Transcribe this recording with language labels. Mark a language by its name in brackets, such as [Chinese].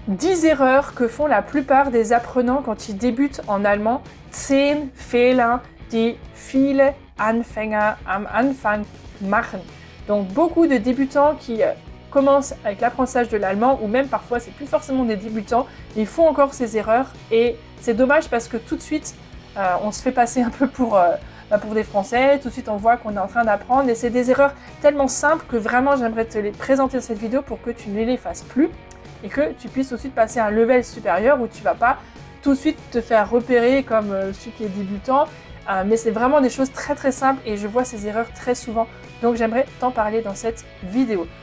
[French] 10 erreurs que font la plupart des apprenants quand ils débutent en allemand. [German] 10 Fehler, die viele Anfänger am Anfang machen. [French] Donc beaucoup de débutants qui commencent avec l'apprentissage de l'allemand, ou même parfois c'est plus forcément des débutants, ils font encore ces erreurs et c'est dommage parce que tout de suite on se fait passer un peu pour des Français, tout de suite on voit qu'on est en train d'apprendre et c'est des erreurs tellement simples que vraiment j'aimerais te les présenter dans cette vidéo pour que tu ne les fasses plus et que tu puisses tout de suite passer à un level supérieur où tu ne vas pas tout de suite te faire repérer comme celui qui est débutant, mais c'est vraiment des choses très très simples et je vois ces erreurs très souvent, donc j'aimerais t'en parler dans cette vidéo.